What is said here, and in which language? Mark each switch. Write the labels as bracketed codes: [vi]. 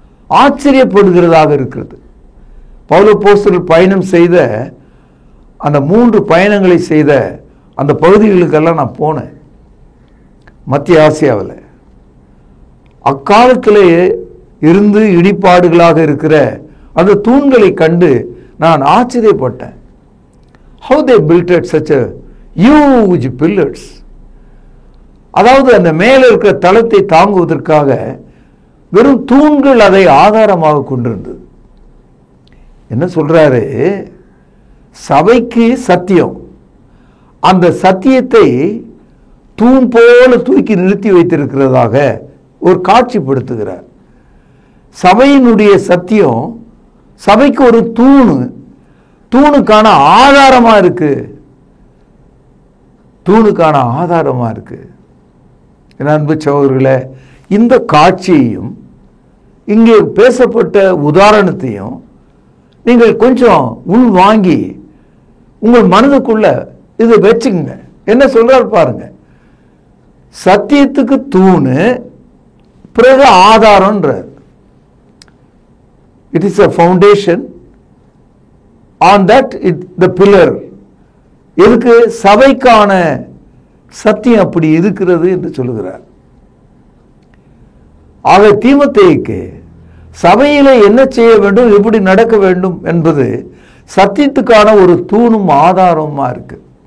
[ta] ஆச்சரியப்படுகிறதாக இருக்கிறது. பவுலப்போஸ்தலர் பயணம் செய்த அந்த 3 பயணங்களை செய்த அந்த பகுதிகளுக்கெல்லாம் நான் போனேன். மத்திய ஆசியாவில் அக்காலத்திலேயே இருந்து இடிபாடுகளாக இருக்கிற அந்த தூண்களை கண்டு நான் ஆச்சரியப்பட்டேன். [en] How they built it such a huge pillars. [ta] அதாவது அந்த மேலே இருக்கிற தளத்தை தாங்குவதற்காக வெறும் தூண்கள் அதை ஆதாரமாக கொண்டிருந்தது. என்ன சொல்றாரு? சபைக்கு சத்தியம், அந்த சத்தியத்தை தூண் போல தூக்கி நிறுத்தி வைத்திருக்கிறதாக ஒரு காட்சிப்படுத்துகிறார். சபையினுடைய சத்தியம் சபைக்கு ஒரு தூணுக்கான ஆதாரமா இருக்கு. தூணுக்கான ஆதாரமா இருக்கு. அன்பு சகோதரர்களே, இந்த காட்சியையும் இங்கே பேசப்பட்ட உதாரணத்தையும் நீங்கள் கொஞ்சம் உள் வாங்கி உங்கள் மனதுக்குள்ள இது வச்சுங்க. என்ன சொல்றாரு பாருங்க. சத்தியத்துக்கு தூணு, பிறகு ஆதாரம்ன்றார். [en] It is a foundation, on that the pillar. [ta] எதுக்கு? சபைக்கான சத்தியம் அப்படி இருக்கிறது என்று சொல்லுகிறார். ஆக தீமோத்தேயுக்கு சபையில என்ன செய்ய வேண்டும், எப்படி நடக்க வேண்டும் என்பது சத்தியத்துக்கான ஒரு தூணும் ஆதாரமா இருக்கு.